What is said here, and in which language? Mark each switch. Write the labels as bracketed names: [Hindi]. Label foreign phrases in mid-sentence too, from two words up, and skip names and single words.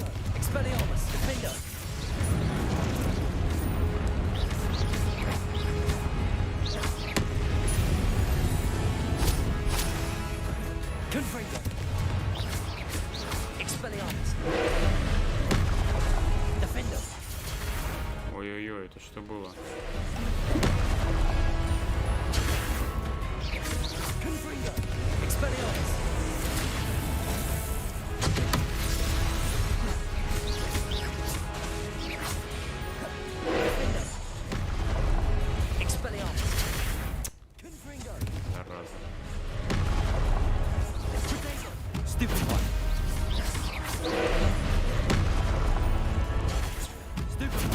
[Russian] Expelliarmus! Defender! Confringo! Expelliarmus! Defender! Ой-ой-ой, это что было? Confringo! Expelliarmus! Defender! Expelliarmus! Confringo! Зараза. [English] Potato! Stupid one! Stupid one!